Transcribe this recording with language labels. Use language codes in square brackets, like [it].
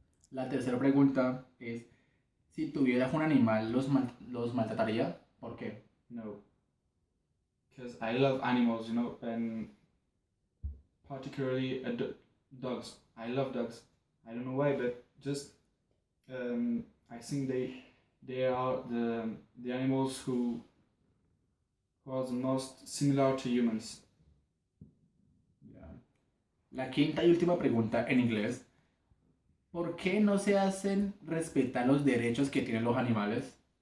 [es] La tercera pregunta es, si tuvieras un animal, ¿los maltrataría? ¿Por qué? [en] No, because I love animals, you know, and particularly dogs. I love dogs. I don't know why, but just I think they are the animals who are the most similar to humans. [es] Ya. La quinta y última pregunta en inglés. ¿Por qué no se hacen respetar los derechos que tienen los animales?